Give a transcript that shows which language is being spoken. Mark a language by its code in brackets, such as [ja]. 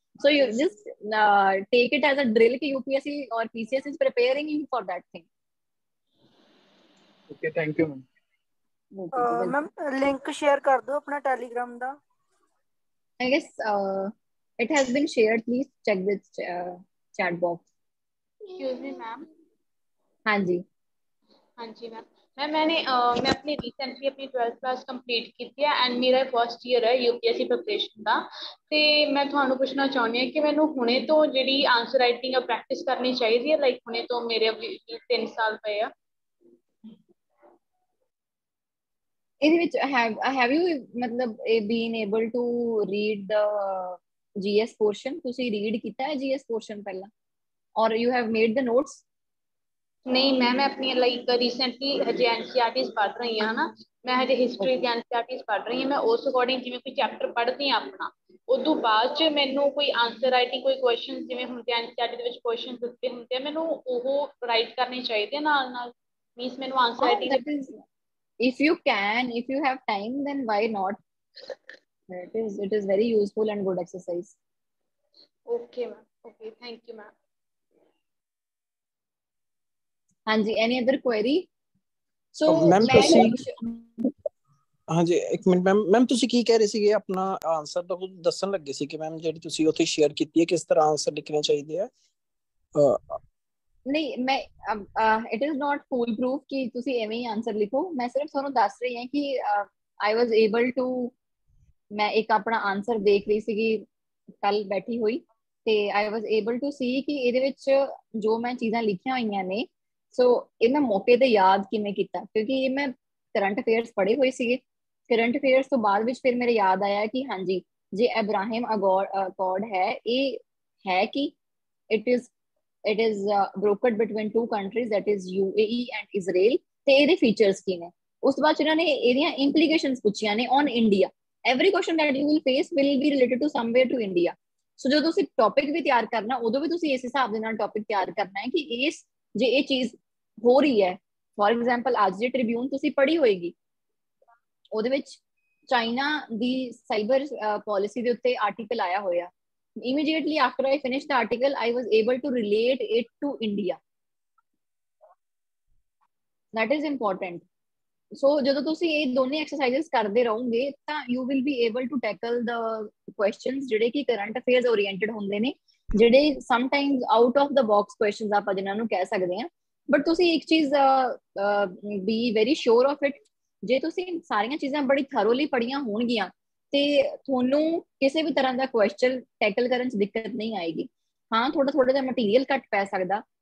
[en] So you just take it as a drill ਕਿ UPSC or PCS is preparing you for that thing. Okay, thank you, ma'am. [pa] Ma'am link share ਕਰ ਦਿਓ ਆਪਣਾ Telegram ਦਾ। [en] I guess it has been shared. Please check this chat box. Excuse me, ma'am. [hi] हाँ जी। हाँ जी ma'am. मैं अपनी recently अपनी 12th class complete की है एंड मेरा फर्स्ट ईयर है यूपीएससी प्रिपरेशन का। [pa] ਤੇ ਮੈਂ ਤੁਹਾਨੂੰ ਪੁੱਛਣਾ ਚਾਹੁੰਦੀ ਹਾਂ ਕਿ ਮੈਨੂੰ ਹੁਣੇ ਤੋਂ ਜਿਹੜੀ ਆਨਸਰ ਰਾਈਟਿੰਗ ਪ੍ਰੈਕਟਿਸ ਕਰਨੀ ਚਾਹੀਦੀ ਹੈ, ਲਾਈਕ ਹੁਣੇ ਤੋਂ ਮੇਰੇ 3 ਸਾਲ ਪਏ ਆ। ਇਹਦੇ ਵਿੱਚ [en] have you ਮਤਲਬ been able to read the GS portion? [pa] ਤੁਸੀਂ ਰੀਡ ਕੀਤਾ ਹੈ GS portion ਪਹਿਲਾਂ, [en] or you have made the notes? [pa] ਨਹੀਂ ਮੈਂ ਆਪਣੀ ਲਾਈਕ ਰੀਸੈਂਟਲੀ ਹਜੇ ਐਨਸੀਆਰਟੀਜ਼ ਪੜ੍ਹ ਰਹੀ ਹਾਂ ਨਾ, ਮੈਂ ਹਜੇ ਹਿਸਟਰੀ ਦੀ ਐਨਸੀਆਰਟੀਜ਼ ਪੜ੍ਹ ਰਹੀ ਹਾਂ। ਮੈਂ ਉਸ ਅਕੋਰਡਿੰਗ ਜਿਵੇਂ ਕੋਈ ਚੈਪਟਰ ਪੜ੍ਹਦੀ ਹਾਂ ਆਪਣਾ, ਉਦੋਂ ਬਾਅਦ ਚ ਮੈਨੂੰ ਕੋਈ ਆਨਸਰ ਰਾਈਟਿੰਗ ਕੋਈ ਕੁਐਸਚਨ ਜਿਵੇਂ ਹੁੰਦੇ ਐਨਸੀਆਰਟੀ ਦੇ ਵਿੱਚ ਕੁਐਸਚਨ ਦਿੱਤੇ ਹੁੰਦੇ ਆ, ਮੈਨੂੰ ਉਹ ਰਾਈਟ ਕਰਨੇ ਚਾਹੀਦੇ ਨਾਲ ਨਾਲ। ਮੀਨਸ ਮੈਨੂੰ answer writing [en] if you can, if you have time, then why not? It is very useful and good exercise. Okay ma'am. Okay, thank you ma'am. ਹਾਂਜੀ, any other query? So [pa] ma'am ਤੁਸੀਂ ਹਾਂਜੀ ਇੱਕ minute ma'am ਤੁਸੀਂ ਕੀ ਕਹਿ ਰਹੇ ਸੀਗੇ? ਆਪਣਾ answer ਤਾਂ ਕੁਝ ਦੱਸਣ ਲੱਗੇ ਸੀ ਕਿ ਮੈਮ ਜਿਹੜੀ ਤੁਸੀਂ ਉੱਥੇ ਸ਼ੇਅਰ ਕੀਤੀ ਹੈ ਕਿਸ ਤਰ੍ਹਾਂ ਆਨਸਰ ਲਿਖਣੇ ਚਾਹੀਦੇ ਆ। ਨਹੀਂ ਮੈਂ [en] it is not foolproof [pa] ਕਿ ਤੁਸੀਂ ਐਵੇਂ ਹੀ ਆਨਸਰ ਲਿਖੋ। ਮੈਂ ਸਿਰਫ ਤੁਹਾਨੂੰ ਦੱਸ ਰਹੀ ਹਾਂ ਕਿ [en] I was able to, [pa] ਮੈਂ ਇੱਕ ਆਪਣਾ ਆਨਸਰ ਦੇਖ ਰਹੀ ਸੀਗੀ ਕੱਲ ਬੈਠੀ ਹੋਈ, ਤੇ [en] I was able to ਸੀ [pa] ਕਿ ਇਹਦੇ ਵਿੱਚ ਜੋ ਮੈਂ ਚੀਜ਼ਾਂ ਲਿਖੀਆਂ ਹੋਈਆਂ ਨੇ, ਸੋ ਇਹ ਮੈਂ ਮੌਕੇ ਤੇ ਯਾਦ ਕਿਵੇਂ ਕੀਤਾ, ਕਿਉਂਕਿ ਇਹ ਮੈਂ ਕਰੰਟ ਅਫੇਅਰਸ ਪੜ੍ਹੇ ਹੋਏ ਸੀਗੇ। ਕਰੰਟ ਅਫੇਅਰਸ ਤੋਂ ਬਾਅਦ ਵਿੱਚ ਫਿਰ ਮੇਰੇ ਯਾਦ ਆਇਆ ਕਿ ਹਾਂਜੀ ਜੇ ਅਬਰਾਹਮ ਅਕॉर्ड ਹੈ, ਇਹ ਹੈ ਕਿ [en] it is brokered between 2 countries, that is UAE and Israel, [pa] ਤੇ ਇਹਦੇ ਫੀਚਰਸ ਕੀ ਨੇ। ਉਸ ਤੋਂ ਬਾਅਦ ਇਹਨਾਂ ਨੇ ਇਹਦੀਆਂ ਇੰਪਲੀਕੇਸ਼ਨਸ ਪੁੱਛੀਆਂ ਨੇ on India. [en] every question that you will face will be related to somewhere to India. [pa] ਸੋ ਜਦੋਂ ਤੁਸੀਂ ਟੌਪਿਕ ਵੀ ਤਿਆਰ ਕਰਨਾ, ਉਦੋਂ ਵੀ ਤੁਸੀਂ ਇਸ ਹਿਸਾਬ ਦੇ ਨਾਲ ਟੌਪਿਕ ਤਿਆਰ ਕਰਨਾ ਹੈ ਕਿ ਜੇ ਇਹ ਚੀਜ਼ ਹੋ ਰਹੀ ਹੈ, ਫੋਰ ਐਗਜ਼ਾਮਪਲ ਅੱਜ ਦੀ ਟ੍ਰਿਬਿਊਨ ਤੁਸੀਂ ਪੜ੍ਹੀ ਹੋਏਗੀ, ਉਹਦੇ ਵਿੱਚ ਚਾਈਨਾ ਦੀ ਸਾਈਬਰ ਪਾਲਿਸੀ ਦੇ ਉੱਤੇ ਆਰਟੀਕਲ ਆਇਆ ਹੋਇਆ। [en] Immediately after I finished the article, I was able to relate it to India. That is important. [pa] So ਜਦੋਂ ਤੁਸੀਂ ਇਹ ਦੋਨੇ ਐਕਸਰਸਾਈਜ਼ਸ ਕਰਦੇ ਰਹੋਗੇ ਤਾਂ [en] you will be able to tackle the questions [pa] ਜਿਹੜੇ ਕਿ ਕਰੰਟ ਅਫੇਅਰਸ ਓਰੀਐਂਟਡ ਹੁੰਦੇ ਨੇ, ਜਿਹੜੇ [en] sometimes out of the box questions [pa] ਆਪਾਂ ਜਿਨ੍ਹਾਂ ਨੂੰ ਕਹਿ ਸਕਦੇ ਹਾਂ। ਬਟ ਤੁਸੀਂ ਇੱਕ ਚੀਜ਼ [en] be very sure of it, [pa] ਜੇ ਤੁਸੀਂ ਸਾਰੀਆਂ ਚੀਜ਼ਾਂ ਬੜੀ ਥਰੋਲੀ ਪੜ੍ਹੀਆਂ ਹੋਣਗੀਆਂ ਤੇ ਤੁਹਾਨੂੰ ਕਿਸੇ ਵੀ ਤਰ੍ਹਾਂ ਦਾ ਕੁਐਸਚਨ ਟੈਕਲ ਕਰਨ 'ਚ ਦਿੱਕਤ ਨਹੀਂ ਆਏਗੀ। ਹਾਂ ਥੋੜਾ ਜਿਹਾ ਮਟੀਰੀਅਲ ਘੱਟ ਪੈ ਸਕਦਾ,